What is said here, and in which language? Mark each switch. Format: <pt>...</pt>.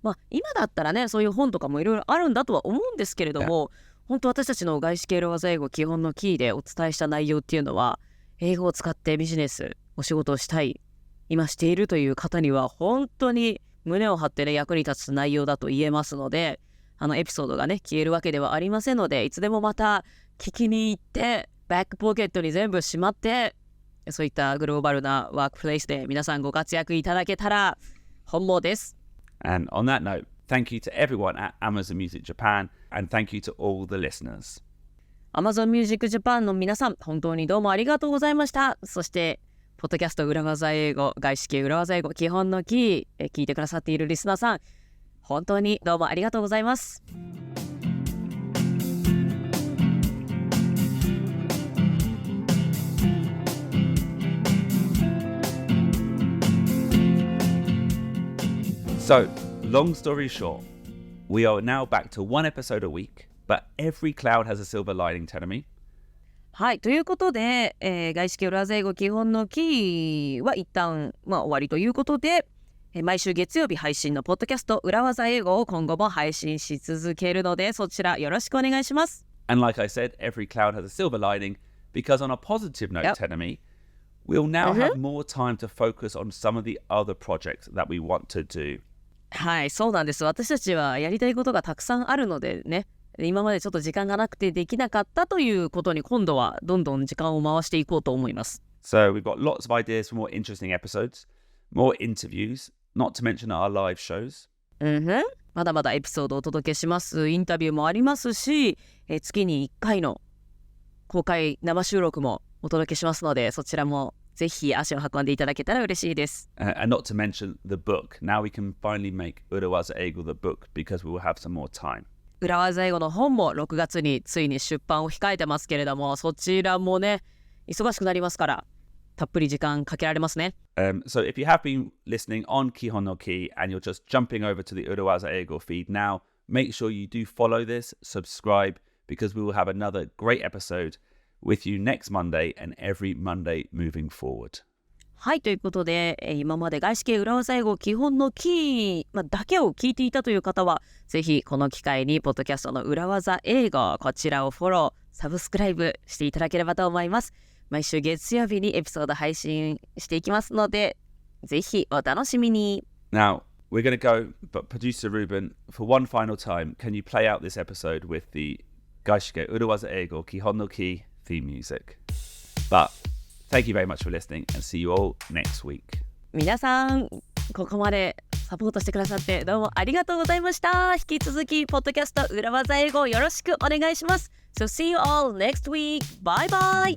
<ja>今だったらね、そういう本とかもいろいろあるんだとは思うんですけれども、本当私たちの外資系裏技英語基本のキーでお伝えした内容っていうのは、英語を使ってビジネスお仕事をしたい、今しているという方には本当に胸を張ってね、役に立つ内容だと言えますので、エピソードがね消えるわけではありませんので、いつでもまた聞きに行ってバックポケットに全部しまって、そういったグローバルなワークプレイスで皆さんご活躍いただけたら本望です。</ja> <en>And on that note, thank you to everyone at Amazon Music Japan, and thank you to all the listeners.</en> <ja>Amazon Music Japan の皆さん、本当にどうもありがとうございました。そして、ポッドキャスト裏技英語、外資系裏技英語、基本のキー、聞いてくださっているリスナーさん、本当にどうもありがとうございます。</ja> <en>So, long story short, we are now back to one episode a week, but every cloud has a silver lining, Tenami.</en> <ja>はい、ということで、外資系裏技英語基本のキーは一旦、終わりということで、毎週月曜日配信のポッドキャスト裏技英語を今後も配信し続けるので、そちらよろしくお願いします。</ja> <en>And like I said, every cloud has a silver lining, because on a positive note, Tenami, we'll now have more time to focus on some of the other projects that we want to do.</en> <ja>はい、そうなんです。私たちはやりたいことがたくさんあるのでね、今までちょっと時間がなくてできなかったということに今度はどんどん時間を回していこうと思います。</ja> <en>So we've got lots of ideas for more interesting episodes, more interviews, not to mention our live shows.</en> <ja>まだまだエピソードをお届けします。インタビューもありますし、月に1回の公開生収録もお届けしますので、そちらもぜひ足を運んでいただけたら嬉しいです。</ja> <en>And not to mention the book. Now we can finally make 裏技英語 the book because we will have some more time.</en> <ja>裏技英語の本も6月についに出版を控えてますけれども、そちらもね、忙しくなりますから、たっぷり時間かけられますね。</ja> <en>So if you have been listening on Kihon no Ki and you're just jumping over to the 裏技英語 feed now, make sure you do follow this, subscribe, because we will have another great episode with you next Monday and every Monday moving forward.</en> <ja>はい、ということで、今まで外資系裏技英語基本のキー、だけを聞いていたという方は、ぜひこの機会にポッドキャストの裏技英語、こちらをフォロー、サブスクライブしていただければと思います。毎週月曜日にエピソード配信していきますので、ぜひお楽しみに。</ja> <en>Now, we're going to go, but producer Ruben, for one final time, can you play out this episode with the 外資系裏技英語基本のキーtheme music? But thank you very much for listening and see you all next week.</en> <ja>皆さん、ここまでサポートしてくださってどうもありがとうございました。引き続きポッドキャスト裏技英語よろしくお願いします。</ja> <en>So see you all next week. Bye bye.</en>